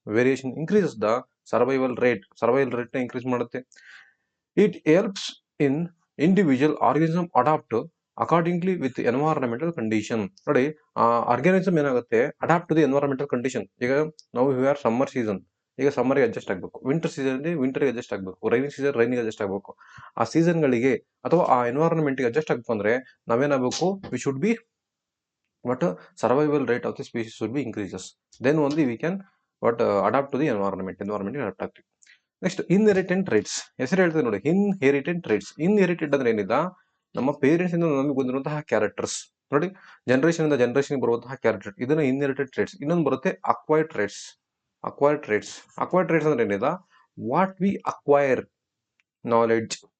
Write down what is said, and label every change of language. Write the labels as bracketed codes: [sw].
[en] variation increases the survival ರೇಟ್ನ increase [kn] ಮಾಡುತ್ತೆ. [en] It helps in individual organism adapt accordingly with environmental condition. [kn] ನೋಡಿ, organism ಏನಾಗುತ್ತೆ, [en] Adapt to the environmental condition. [kn] ಈಗ ನಾವು R summer season, ಈಗ ಸಮ್ಮರ್ಗೆ adjust ಆಗಬೇಕು. Winter season ವಿಂಟರ್ಗೆ adjust ಆಗಬೇಕು. Rainy season ರೈನಿಗೆ adjust ಆಗಬೇಕು. ಆ ಸೀಸನ್ಗಳಿಗೆ ಅಥವಾ ಆ ಎನ್ವೈರನ್ಮೆಂಟ್ಗೆ ಅಡ್ಜಸ್ಟ್ ಆಗಬೇಕು ಅಂದ್ರೆ ನಾವೇನಾಗಬೇಕು, [en] we should be what survival rate of the species should be increases, then only we can adapt to the environment adapt [kn] ಆಗ್ತೀವಿ. Next ಇನ್ಹೆರಿಟೆಂಟ್ traits. ಹೆಸರು ಹೇಳ್ತದೆ ನೋಡಿ, ಇನ್ಹೆರಿಟೆಂಟ್ ಟ್ರೇಟ್ಸ್. ಇನ್ಹೆರಿಟೆಡ್ ಅಂದ್ರೆ ಏನಿಲ್ಲ, ನಮ್ಮ ಪೇರೆಂಟ್ಸ್ ಇಂದ ನಮಗೆ ಬಂದಿರುವಂತಹ ಕ್ಯಾರೆಕ್ಟರ್ಸ್. ನೋಡಿ, ಜನರೇಷನ್ ಇಂದ ಜನರೇಷನ್ ಬರುವಂತಹ ಕ್ಯಾರೆಕ್ಟರ್, ಇದನ್ನ ಇನ್ಹೆರಿಟೆಡ್ ಟ್ರೇಟ್ಸ್. ಇನ್ನೊಂದು ಬರುತ್ತೆ ಅಕ್ವೈರ್ಡ್ ಟ್ರೇಟ್ಸ್ ಅಂದ್ರೆ ಏನಿಲ್ಲ, [en] What we acquire knowledge.